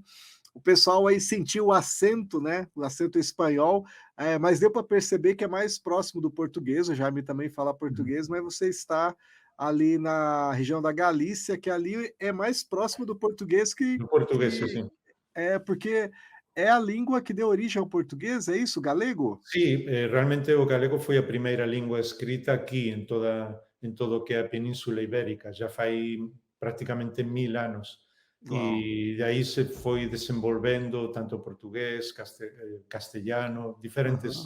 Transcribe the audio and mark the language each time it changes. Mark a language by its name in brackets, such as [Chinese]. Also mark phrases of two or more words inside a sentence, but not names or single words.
[Portuguese] O pessoal aí sentiu o acento, né? O acento espanhol, mas deu para perceber que é mais próximo do português. O Jaime também fala Uhum. português, mas você está ali na região da Galícia, que ali é mais próximo do português [Galician] No portugués, sí, [Portuguese] que [Galician] sí. [Portuguese] porque é a língua que deu origem ao português, é isso? Galego? [Galician] Sí, realmente o galego foi a primeira lingua escrita aquí en todo o que é a Península Ibérica, já fai prácticamente 1000 anos. Uau. E de aí se foi desenvolvendo tanto portugués, castellano, Aham.